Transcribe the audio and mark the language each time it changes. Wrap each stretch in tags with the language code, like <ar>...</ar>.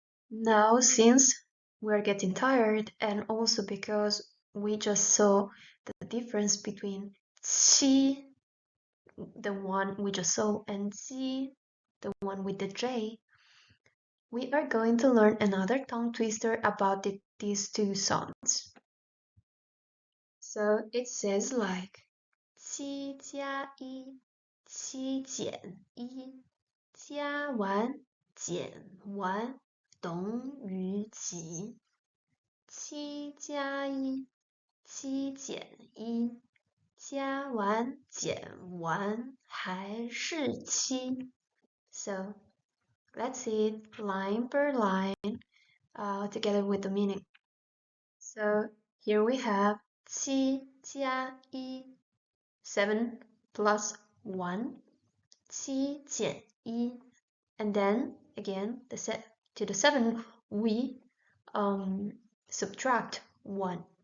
<en>Now, since we're getting tired, and also because we just saw the difference between 七, the one we just saw, and 鸡, the one with the J, we are going to learn another tongue twister about these two sounds. So it says like</en> <zh>七加一，七减一，加完减完等于几？七加一，七减一，加完减完还是七。</zh> <en>So let's see it line per line together with the meaning. So here we have</en> <zh>七加一</zh> <en>7 plus 1,</en> <zh>七减一,</zh> <en>and then again to the 7 we subtract 1.</en>